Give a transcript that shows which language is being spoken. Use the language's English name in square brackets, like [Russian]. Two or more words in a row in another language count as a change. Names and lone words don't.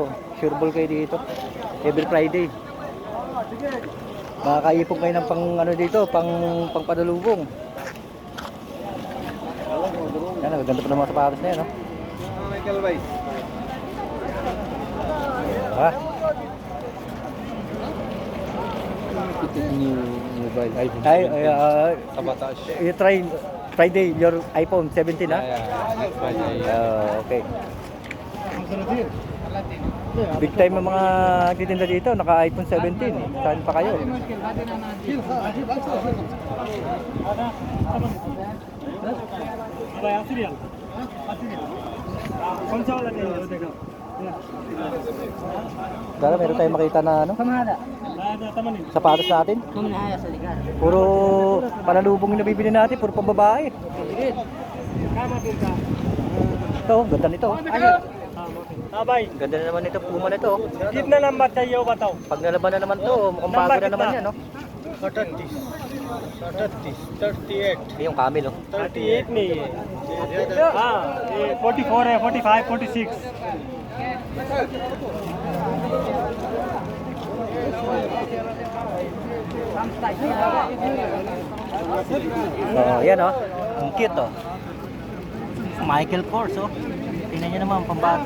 [Filipino] Sureball kayo dito. [English] Every Friday. [Filipino] Makakaipong kayo ng pang ano dito, pang padalubong. Yan, nagaganda pa ng mga sapatos na yan, no? Ha? [English] New mobile iPhone. You try Friday your iPhone 17, ha? Next Friday. [Filipino] Okay. [English] Big time [Filipino] ang mga nagtitinda dito, naka iPhone 17. Saan pa kayo? Dala, meron tayong makita na ano? Sapatos natin. Puro panalubong yung nabibili natin, puro pambabae. Ito, ganda nito. Ganda na naman ito, Puma na ito. [Hindi] कितना नंबर चाहिए वो बताओ। [Filipino] Pag nalaban na naman to, mukhang bago na naman yan, no? 38 38 Yung camel, oh. [Hindi] 38 नहीं है हाँ ये 44 है 45 46 [Filipino] Oh, yan, oh. Ang cute, oh. Michael Kors, oh. Tingnan nyo naman, pambata.